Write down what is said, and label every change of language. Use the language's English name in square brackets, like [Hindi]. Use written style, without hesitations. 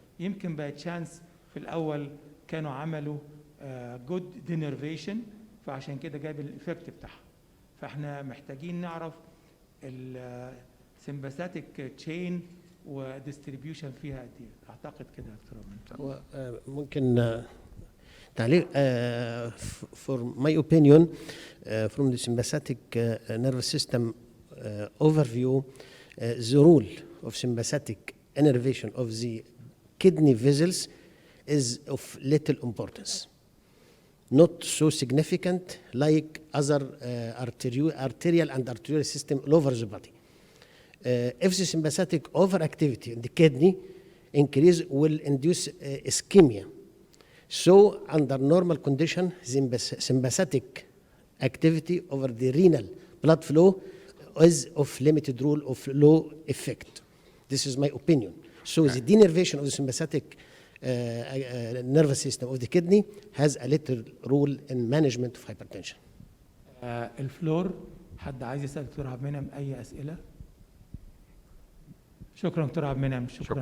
[Arabic] يمكن [English] by chance [Arabic] في الاول كانوا عملوا [English] good دينرفيشن [Arabic] فعشان كده جايب الايفكت بتاعها. فاحنا محتاجين نعرف السمباثيك تشين وديستريبيوشن فيها قد ايه. اعتقد كده يا دكتور. ممكن تعليق [English] for my opinion from the sympathetic nervous system overview, the role of sympathetic innervation of the kidney vessels is of little importance, not so significant like other arterial and arterial system all over the body. If the sympathetic overactivity in the kidney increase will induce ischemia. So under normal condition, sympathetic activity over the renal blood flow is of limited role of low effect. This is my opinion. So the denervation of the sympathetic nervous system of the kidney has a little role in management of hypertension. [Arabic] الفلور، حد عايز يسأل دكتور عبد المنعم أي أسئلة؟ شكرا دكتور عبد المنعم، شكرا